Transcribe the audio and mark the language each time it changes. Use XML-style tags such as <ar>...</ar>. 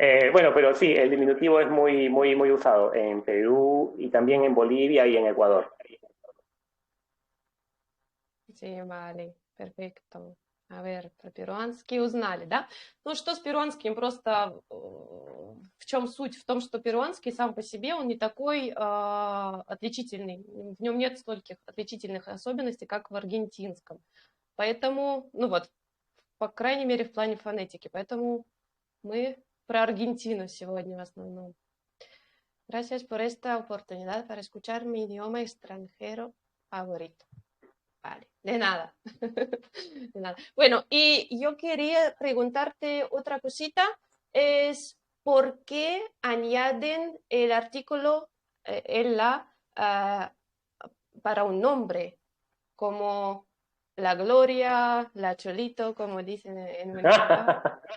<es>Bueno, pero sí, el diminutivo es muy, muy, muy usado en Perú y también en Bolivia y en Ecuador. Sí, vale, perfecto. А ver,</es> <ru>про перуанский узнали, да? Ну, что с перуанским, просто в чем суть? В том, что перуанский сам по себе, он не такой отличительный. В нем нет стольких отличительных особенностей, как в аргентинском. Поэтому, ну вот, по крайней мере, в плане фонетики. Поэтому мы про Аргентину сегодня в основном.</ru> <es>Gracias por esta oportunidad para escuchar mi idioma extranjero favorito. Vale, de nada. De nada. Bueno, y yo quería preguntarte otra cosita, es por qué añaden el artículo en la para un nombre, como la Gloria, la Cholito, como dicen en Venezuela.</es>